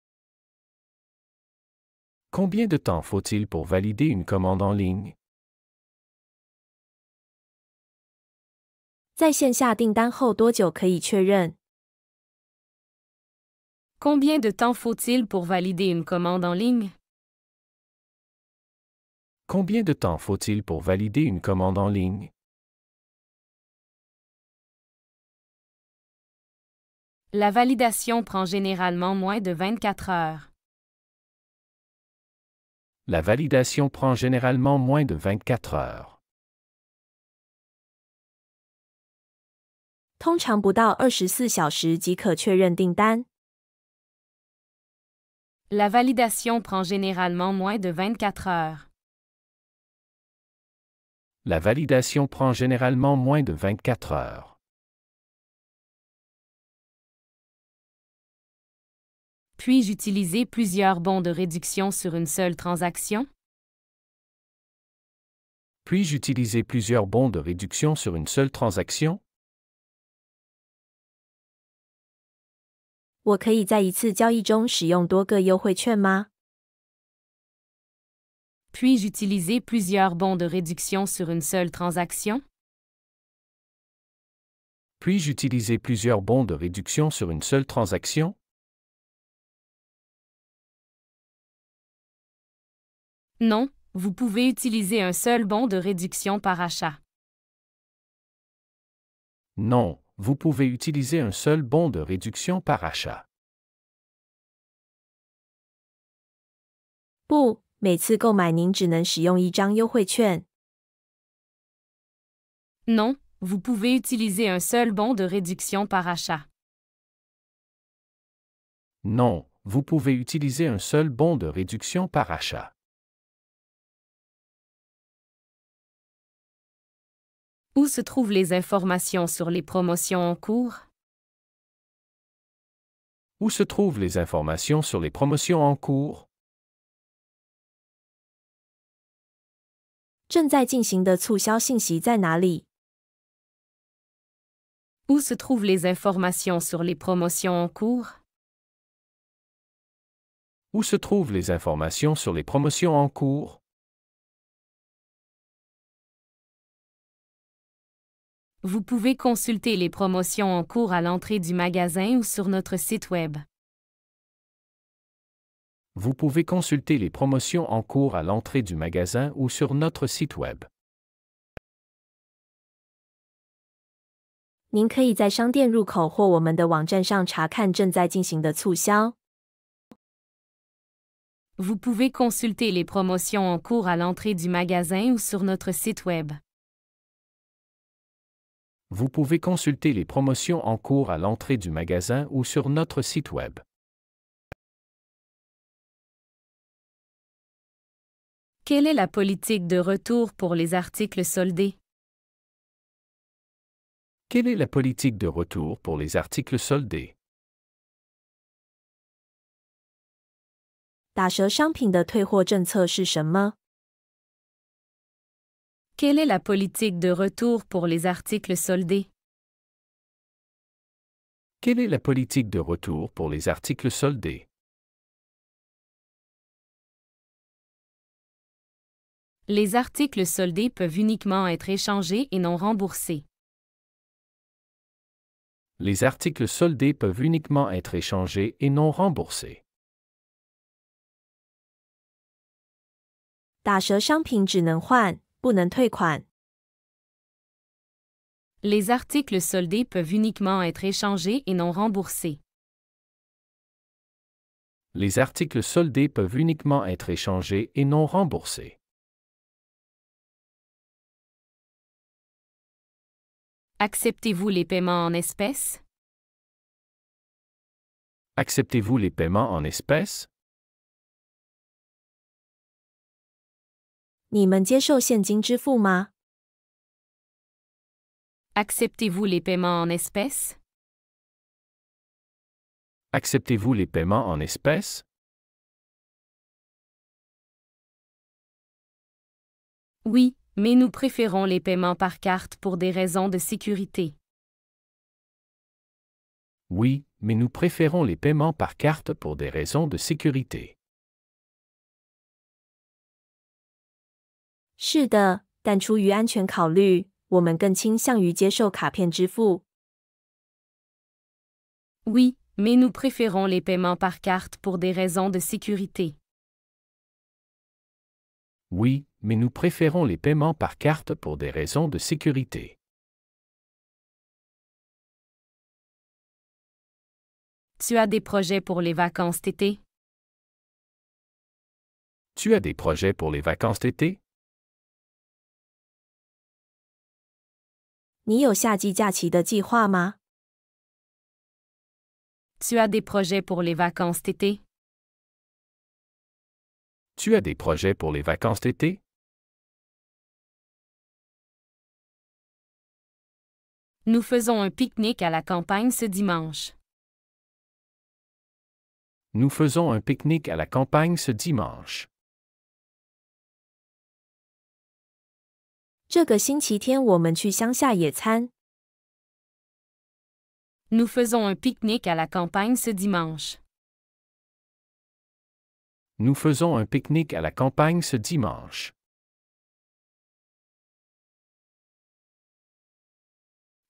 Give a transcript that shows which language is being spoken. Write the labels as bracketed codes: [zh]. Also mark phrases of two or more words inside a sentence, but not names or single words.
[fr] Combien de temps faut-il pour valider une commande en ligne? [zh] 在线下订单后多久可以确认？ [fr] Combien de temps faut-il pour valider une commande en ligne? Combien de temps faut-il pour valider une commande en ligne? La validation prend généralement moins de 24 heures. La validation prend généralement moins de 24 heures. [zh] 通常不到24小时即可确认订单。 [fr] La validation prend généralement moins de 24 heures. La validation prend généralement moins de 24 heures. Puis-je utiliser plusieurs bons de réduction sur une seule transaction? Puis-je utiliser plusieurs bons de réduction sur une seule transaction? [zh] 我可以在一次交易中使用多个优惠券吗？ [fr] Puis-je utiliser plusieurs bons de réduction sur une seule transaction? Puis-je utiliser plusieurs bons de réduction sur une seule transaction? Non, vous pouvez utiliser un seul bon de réduction par achat. Non, vous pouvez utiliser un seul bon de réduction par achat. [zh] 不，每次购买您只能使用一张优惠券。 [fr] Non, vous pouvez utiliser un seul bon de réduction par achat. Non, vous pouvez utiliser un seul bon de réduction par achat. Où se trouvent les informations sur les promotions en cours? Où se trouvent les informations sur les promotions en cours? [zh] 正在进行的促销信息在哪里？ [fr] Où se trouvent les informations sur les promotions en cours? Où se trouvent les informations sur les promotions en cours? Vous pouvez consulter les promotions en cours à l'entrée du magasin ou sur notre site Web. Vous pouvez consulter les promotions en cours à l'entrée du magasin ou sur notre site Web. [zh] 您可以在商店入口或我们的网站上查看正在进行的促销。 [fr] Vous pouvez consulter les promotions en cours à l'entrée du magasin ou sur notre site Web. Vous pouvez consulter les promotions en cours à l'entrée du magasin ou sur notre site Web. Quelle est la politique de retour pour les articles soldés? Quelle est la politique de retour pour les articles soldés? [zh] 打折商品的退货政策是什么？ [fr] Quelle est la politique de retour pour les articles soldés? Quelle est la politique de retour pour les articles soldés? Les articles soldés peuvent uniquement être échangés et non remboursés. Les articles soldés peuvent uniquement être échangés et non remboursés. [zh] 打折商品只能换，不能退款。 [fr] Les articles soldés peuvent uniquement être échangés et non remboursés. Les articles soldés peuvent uniquement être échangés et non remboursés. Acceptez-vous les paiements en espèces? Acceptez-vous les paiements en espèces? [zh] 你们接受现金支付吗？ [fr] Acceptez-vous les paiements en espèces? Acceptez-vous les paiements en espèces? Oui, mais nous préférons les paiements par carte pour des raisons de sécurité. Oui, mais nous préférons les paiements par carte pour des raisons de sécurité. [zh] 是的，但出于安全考虑，我们更倾向于接受卡片支付。 [fr] Oui, mais nous préférons les paiements par carte pour des raisons de sécurité. Oui, mais nous préférons les paiements par carte pour des raisons de sécurité. Tu as des projets pour les vacances d'été? Tu as des projets pour les vacances d'été? [zh] 你有夏季假期的计划吗？ [fr] Tu as des projets pour les vacances d'été? Tu as des projets pour les vacances d'été? Nous faisons un pique-nique à la campagne ce dimanche. Nous faisons un pique-nique à la campagne ce dimanche. [zh] 这个星期天我们去乡下野餐。 [fr] Nous faisons un pique-nique à la campagne ce dimanche. Nous faisons un pique-nique à la campagne ce dimanche.